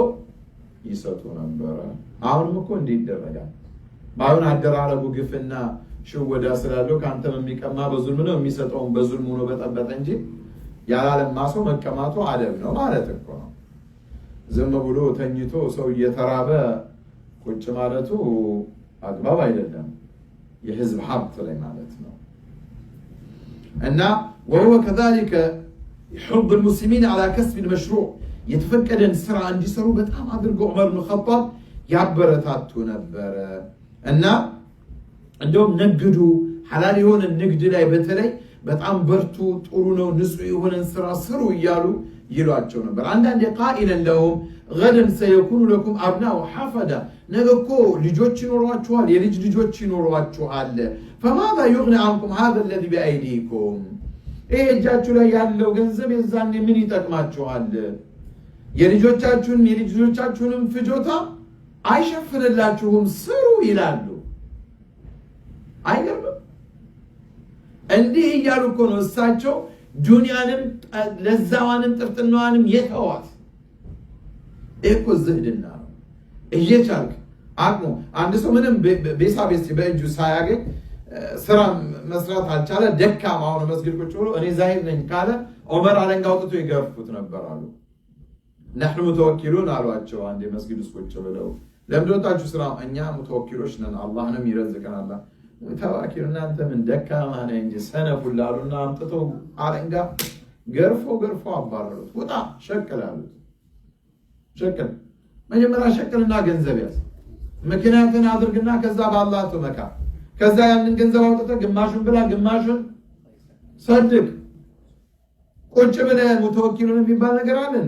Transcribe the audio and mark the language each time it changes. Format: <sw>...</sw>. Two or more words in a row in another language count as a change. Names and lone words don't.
<am>ይሰጡ ነበር። አሁንም እኮ እንዲህ ይደረጋል። ባይሆን አደራረጉ ግፍና ሽወዳ ስላለው ካንተም የሚቀማ በዙልም ነው የሚሰጠውን በዙልም ነው በጠበጠ እንጂ ያላለማ ሰው መቀማቱ አደብ ነው ማለት እኮ ነው። ዝም ብሎ ተኝቶ ሰው እየተራበ ቁጭ ማለቱ አግባብ አይደለም፣ የህዝብ ሀብት ላይ ማለት ነው። እና</am> <ar>وهو كذلك يحض المسلمين على كسب المشروع</ar> <am>የተፈቀደን ስራ እንዲሰሩ በጣም አድርጎ ዑመር ኢብኑ ኸጣብ ያበረታቱ ነበር እና እንደውም ነግዱ ሐላል የሆነ ንግድ ላይ በተለይ በጣም በርቱ፣ ጥሩ ነው፣ ንጹህ የሆነ ስራ ስሩ እያሉ ይሏቸው ነበር። አንዳንድ</am> <ar>قائلاً لهم غدا سيكون لكم ابناء حفدا</ar> <am>ነገ እኮ ልጆች ይኖሯችኋል፣ የልጅ ልጆች ይኖሯችኋል።</am> <ar>فماذا يغني عنكم هذا الذي بأيديكم</ar> <am>ይሄ እጃችሁ ላይ ያለው ገንዘብ የዛኔ ምን ይጠቅማችኋል? የልጆቻችሁን የልጅ ልጆቻችሁንም ፍጆታ አይሸፍንላችሁም፣ ስሩ ይላሉ። አይገርምም? እንዲህ እያሉ እኮ ነው እሳቸው ዱንያንም ለዛዋንም ጥርጥናዋንም የተዋት። እኮ ዝህድና ነው። እየቻልክ አቅሙ አንድ ሰው ምንም ቤሳቤስ በእጁ ሳያገኝ ስራ መስራት አልቻለ፣ ደካማ ሆኖ መስጊድ ቁጭ ብሎ እኔ ዛሂድ ነኝ ካለ ዑመር አለንጋ አውጥቶ ይገርፉት ነበር አሉ።</am> <ar>نحن متوكلون</ar> <am>አሏቸው አንድ መስጊድ ውስጥ ቁጭ ብለው። ለምን ወጣችሁ ስራ? እኛ ሙተወኪሎች ነን፣ አላህ ነው የሚረዝቀን። አላህ ተዋኪል እናንተ ምን ደካማ ነህ እንጂ ሰነፉል አሉና አምጥተው አለንጋ ገርፎ አባረሩት። ወጣ ሸቅል አሉት። ሸቅል መጀመሪያ ሸቅልና ገንዘብ ያዝ፣ ምክንያትን አድርግና ከዛ በአላህ ተመካ። ከዛ ያንን ገንዘብ አውጥተህ ግማሹን ብላ ግማሹን ሰድቅ። ቁጭ ብለህ ሙተወኪሉን የሚባል ነገር አለ እንዴ?</am>